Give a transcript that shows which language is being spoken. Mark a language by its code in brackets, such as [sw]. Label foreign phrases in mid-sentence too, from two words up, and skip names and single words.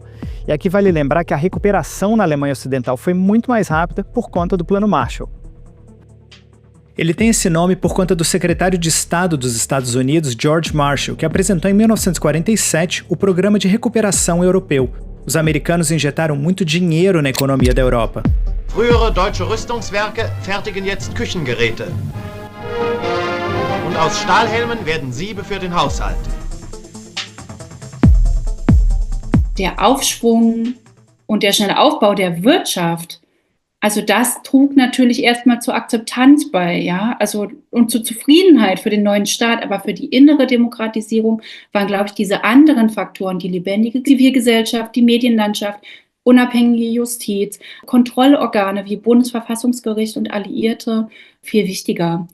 [pt] E aqui vale lembrar que a recuperação na Alemanha Ocidental foi muito mais rápida por conta do Plano Marshall. Ele tem esse nome por conta do secretário de Estado dos Estados Unidos, George Marshall, que apresentou em 1947 o Programa de Recuperação Europeu. Os americanos injetaram muito dinheiro na economia da Europa. [de] Frühere deutsche Rüstungswerke fertigen jetzt Küchengeräte. Und aus Stahlhelmen werden Siebe für den Haushalt. Der Aufschwung und der schnelle Aufbau der Wirtschaft, also das trug natürlich erstmal zur Akzeptanz bei, ja, also und zur Zufriedenheit für den neuen Staat, aber für die innere Demokratisierung waren, glaube ich, diese anderen Faktoren, die lebendige Zivilgesellschaft, die Medienlandschaft, unabhängige Justiz, Kontrollorgane wie Bundesverfassungsgericht und Alliierte viel wichtiger.